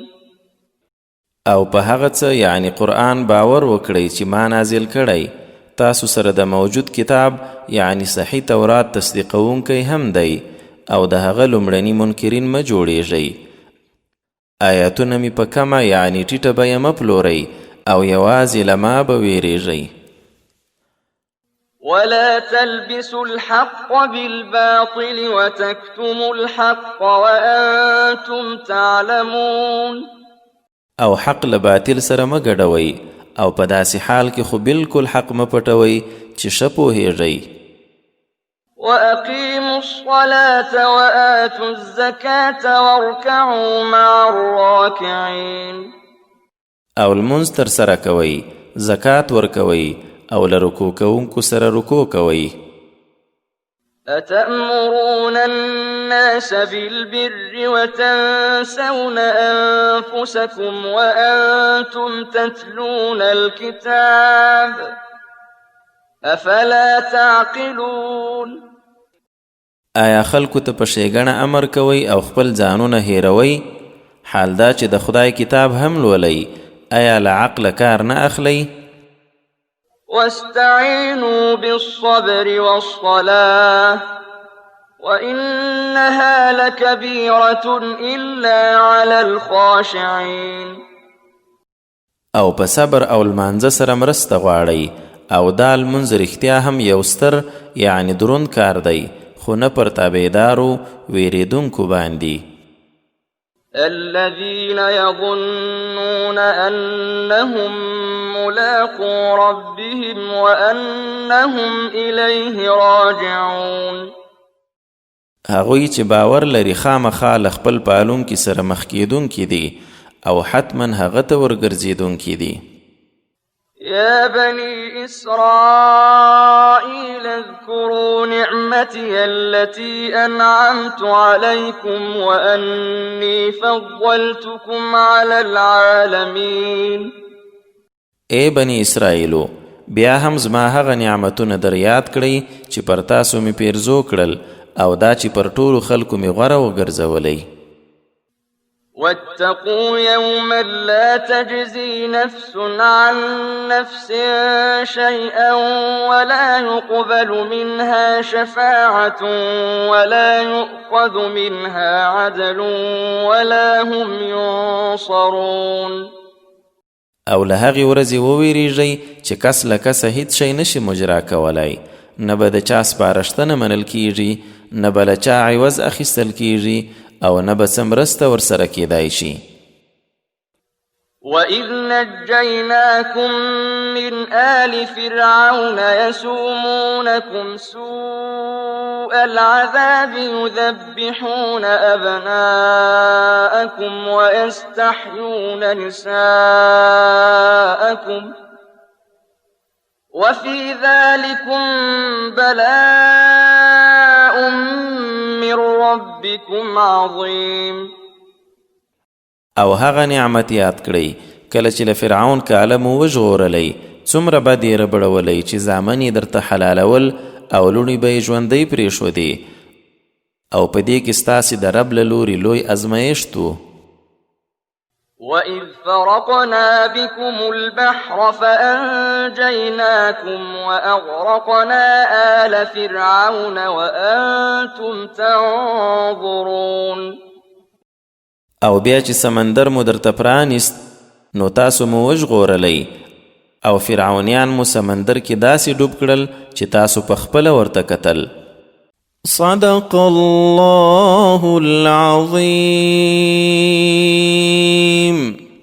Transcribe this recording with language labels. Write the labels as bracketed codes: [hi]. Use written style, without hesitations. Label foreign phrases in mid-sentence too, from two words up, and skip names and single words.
[ps] او په هغه څه یعنی قرآن باور وکړئ چې ما نازل کړی، تاسو سره د موجود کتاب یعنی صحیح تورات تصدیقونکی هم دی او د هغه لومړني منکرین مه جوړیږئ. آیاتونه مې په کمه یعنی ټیټه بیه مه پلورئ او یوازې له ما به ویریږئ. [ar] ولا تلبسوا الحق بالباطل وتكتموا الحق وأنتم تعلمون. [ps] او حق له باطل سره مه ګډوئ او په داسې حال کې خو بالکل حق مه پټوئ چې ښه پوهیږئ. [ar] وأقيموا الصلاة وآتوا الزكاة واركعوا مع الراكعين. [ps] او لمونځ تر سره کوئ، زکات ورکوئ او له رکوع کوونکو سره رکوع کوئ. [ar] أتأمرون الناس بالبر وتنسون أنفسكم وأنتم تتلون الكتاب أفلا تعقلون. [ps] آیا خلکو ته په ښېګڼه امر کوئ او خپل ځانونه هیروئ، حال دا چې د خدای کتاب هم لولئ، آیا له عقله کار نه اخلئ؟ [ar] واستعينوا بالصبر والصلاة وإنها لكبيرة إلا على الخاشعين. [ps] او په صبر او لمانځه سره مرسته غواړئ او دا لمونځ رښتیا هم یو ستر یعنی دروند کار دی، خو نه پر تابعدارو ویریدونکو باندې. [ar] الذين يظنون أنهم ملاقو ربهم وأنهم إليه راجعون. [ps] هغوی چې باور لري خامخا له خپل پالونکي سره مخ کیدونکي دي او حتما هغه ته ورګرځېدونکي دي. [ar] يا بني إسرائيل اذكروا نعمتي التي أنعمت عليكم وأني فضلتكم على العالمين. [ps] اے بني اسرائیلو، بیا هم زما هغه نعمتونه در یاد کړئ چې پر تاسو مې پیرزو کړل او دا چې پر ټولو خلکو مې غوره وګرځولی. [ar] واتقوا يوما لا تجزي نفس عن نفس شيئا ولا يقبل منها شفاعة ولا يؤخذ منها عدل ولا هم ينصرون. [ps] او له هغې ورځې وویریږئ چې کس له کسه هیڅ شی نشي مجرا کولی، نه به د چا سپارښتنه منل کیږي، نه به له چا عوض اخیستل کیږي او نه به څه مرسته ورسره کیدای شي. [ar] وَإِذْ نَجَّيْنَاكُمْ مِنْ آلِ فِرْعَوْنَ يَسُومُونَكُمْ سُوءَ الْعَذَابِ يُذَبِّحُونَ أَبْنَاءَكُمْ وَيَسْتَحْيُونَ نِسَاءَكُمْ وَفِي ذَلِكُمْ بَلَاءٌ مِّن رَّبِّكُمْ عَظِيمٌ. [ps] او هغه نعمت یاد کړئ کله چې له فرعون کاله مو وژغورلی، څومره بد یې ربړولی چې زامن یې درته حلالول او لوڼې به یې ژوندۍ پرېښودې. او په دې کې ستاسې د رب له لوري لوی ازمایښت و. [ar] وَإِذْ فَرَقْنَا بِكُمُ الْبَحْرَ فَأَنْجَيْنَاكُمْ وَأَغْرَقْنَا آلَ فِرْعَوْنَ وَأَنْتُمْ تَنْظُرُونَ. [ps] او بیا چې سمندر مو درته پرانیست نو تاسو مو وژغورلی او فرعونیان مو سمندر کې داسې ډوب کړل چې تاسو په خپله ورته کتل. [ar] صدق الله العظیم.